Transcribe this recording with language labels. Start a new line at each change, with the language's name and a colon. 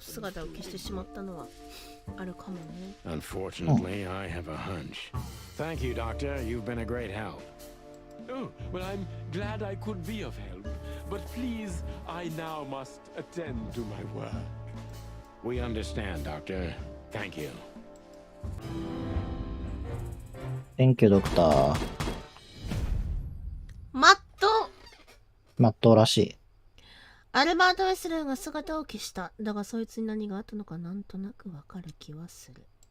Japanese: 姿を消してしまったのはあるかもね。
English: Unfortunately, I have a hunch. Thank you, Doctor. You've been a great help. Oh, well, I'm glad I could be of help. But please, I now must attend to my work. We understand, Doctor. Thank you. Thank you, ドクター。
Japanese: マットマットらしい。アルバート・ウェスラーが姿を消した。だがそいつに何があったのかなんとなくわかる気はする。